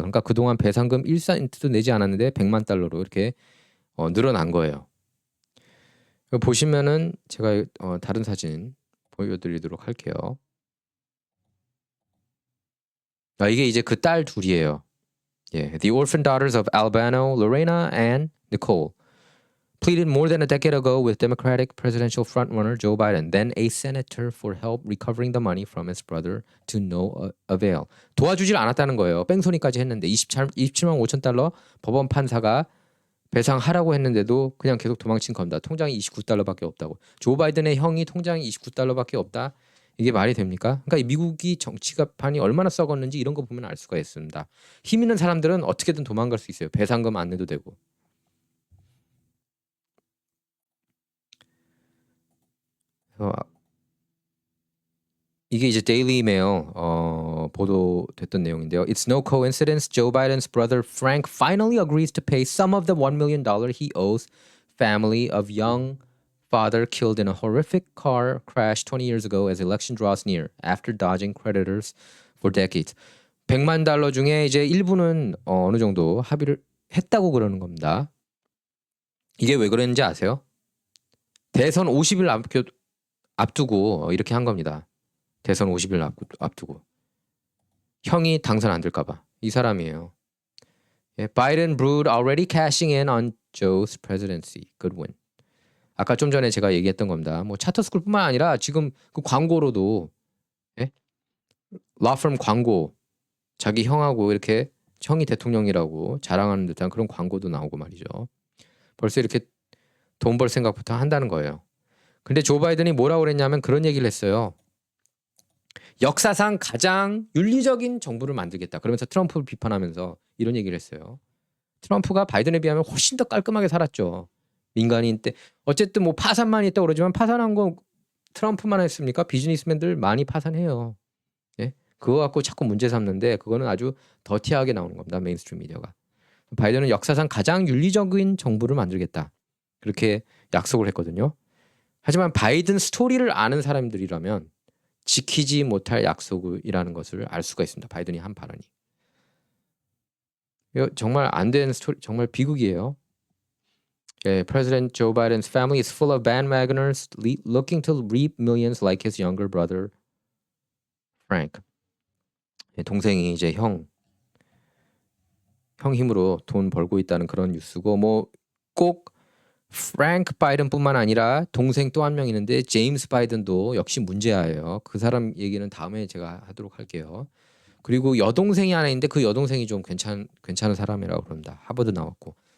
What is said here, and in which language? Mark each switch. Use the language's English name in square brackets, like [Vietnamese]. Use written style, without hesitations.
[Korean] 그러니까 그동안 배상금 1센트도 내지 않았는데 100만 달러로 이렇게 늘어난 거예요. 보시면은 제가 다른 사진 보여드리도록 할게요. 이게 이제 그 딸 둘이에요. [English] 예, The orphan daughters of Albano, Lorena, and Nicole pleaded more than a decade ago with Democratic presidential frontrunner Joe Biden, then a senator, for help recovering the money from his brother to no avail. [Korean] 도와주질 않았다는 거예요. 뺑소니까지 했는데 27만 5천 달러 법원 판사가 배상하라고 했는데도 그냥 계속 도망친 겁니다. 통장이 29달러밖에 없다고. 조 바이든의 형이 통장이 29달러밖에 없다. 이게 말이 됩니까? 그러니까 이 미국이 정치가판이 얼마나 썩었는지 이런 거 보면 알 수가 있습니다. 힘 있는 사람들은 어떻게든 도망갈 수 있어요. 배상금 안 내도 되고. 이게 이제 데일리 메일 보도됐던 내용인데요. [English] It's no coincidence Joe Biden's brother Frank finally agrees to pay some of the $1 million he owes family of young father killed in a horrific car crash 20 years ago as election draws near after dodging creditors for decades. [Korean] 100만 달러 중에 이제 일부는 어느 정도 합의를 했다고 그러는 겁니다. 이게 왜 그랬는지 아세요? 대선 50일 앞두고 이렇게 한 겁니다. 대선 50일 앞두고 형이 당선 안 될까봐. 이 사람이에요. [English] 예, Biden brood already cashing in on Joe's presidency. Good win. [Korean] 아까 좀 전에 제가 얘기했던 겁니다. 뭐 차터스쿨뿐만 아니라 지금 그 광고로도 예? 라펌 광고 자기 형하고 이렇게 형이 대통령이라고 자랑하는 듯한 그런 광고도 나오고 말이죠. 벌써 이렇게 돈 벌 생각부터 한다는 거예요. 근데 조 바이든이 뭐라고 그랬냐면 그런 얘기를 했어요. 역사상 가장 윤리적인 정부를 만들겠다. 그러면서 트럼프를 비판하면서 이런 얘기를 했어요. 트럼프가 바이든에 비하면 훨씬 더 깔끔하게 살았죠. 민간인 때. 어쨌든 뭐 파산만 있다고 그러지만 파산한 건 트럼프만 했습니까? 비즈니스맨들 많이 파산해요. 예? 그거 갖고 자꾸 문제 삼는데 그거는 아주 더티하게 나오는 겁니다. 메인스트림 미디어가. 바이든은 역사상 가장 윤리적인 정부를 만들겠다. 그렇게 약속을 했거든요. 하지만 바이든 스토리를 아는 사람들이라면 지키지 못할 약속이라는 것을 알 수가 있습니다. 바이든이 한 발언이. 정말 안 된 스토리, 정말 비극이에요. [English] 예, President Joe Biden's family is full of bandwagoners looking to reap millions like his younger brother Frank. [Korean] 예, 동생이 이제 형 힘으로 돈 벌고 있다는 그런 뉴스고 뭐 꼭 프랭크 바이든뿐만 아니라 동생 또 한 명 있는데 제임스 바이든도 역시 문제아예요. 그 사람 얘기는 다음에 제가 하도록 할게요. 그리고 여동생이 하나 있는데 그 여동생이 좀 괜찮은 사람이라고 그럽니다. 하버드 나왔고.